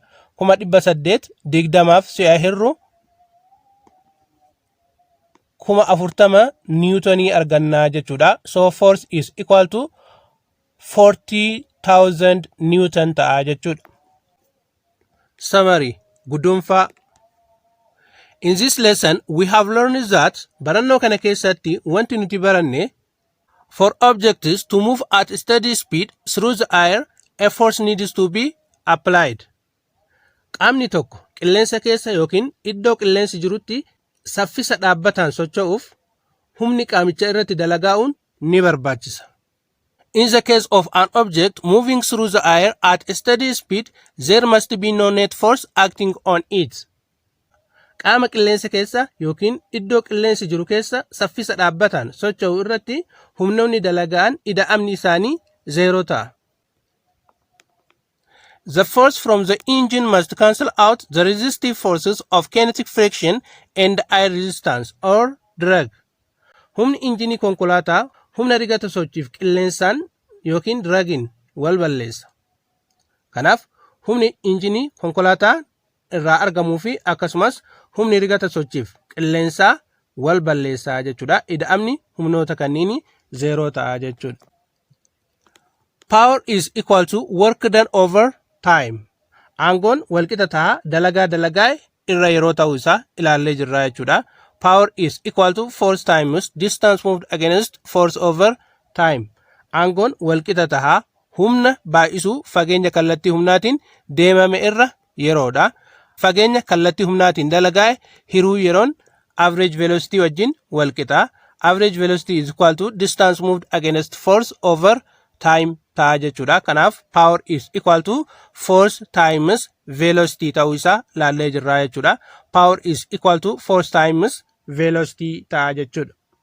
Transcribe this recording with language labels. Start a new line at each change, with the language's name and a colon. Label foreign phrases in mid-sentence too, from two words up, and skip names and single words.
Oromo: 800 20f si'a hirru 40,000 niwutonii argannaa jechuudha.
English: So force is equal to 40,000 Newton
Oromo: ta'a jechuudha. Summary gudunfaa.
English: In this lesson we have learned that
Oromo: barannoo kana keessatti wanti nuti baranne
English: for objects to move at steady speed through the air a force needs to be applied.
Oromo: Qaamni tokko qilleensa keessa yookiin iddoo qilleensi jirutti saffisa dhaabbataan socho'uuf humni qaamicha irratti dalagaa'uun ni barbaachisa.
English: In the case of an object moving through the air at a steady speed, there must be no net force acting on it.
Oromo: Qaama qilleensa keessa yookiin iddoo qilleensi jiru keessa saffisa dhaabbataan socho'u irratti humnoonni dalaga'an ida'amni isaanii 0 ta'a.
English: The force from the engine must cancel out the resistive forces of kinetic friction and air resistance or drag.
Oromo: Humni injinii konkolaataa humna rigata sochiif qilleensaan yookiin dragin wal balleessa. Kanaaf humni injinii konkolaataa irraa argamuu fi akkasumas humni rigata sochiif qilleensaa wal balleessaa jechuudha. Ida'amni humnoota kanniini 0 ta'a jechuudha.
English: Power is equal to work done over time.
Oromo: Aangoon walqixa tahaa dalagaa irra yeroo ta'uu isaa ilaallee jirra jechuudha.
English: Power is equal to force times distance moved against force over time.
Oromo: Aangoon walqixa tahaa humna baay'isuu fageenya kallattii humnaatiin deemame irra yeroodha. Fageenya kallattii humnaatiin dalagaa'e hiruu yeroon
English: average velocity
Oromo: wajjin walqixa.
English: Average velocity is equal to distance moved against force over time
Oromo: ta'a jechuudha.
English: Kanaaf power is equal to force times velocity
Oromo: ta'uu isaa ilaallee jirra jechuudha.
English: Power is equal to force times velocity
Oromo: ta'a jechuudha.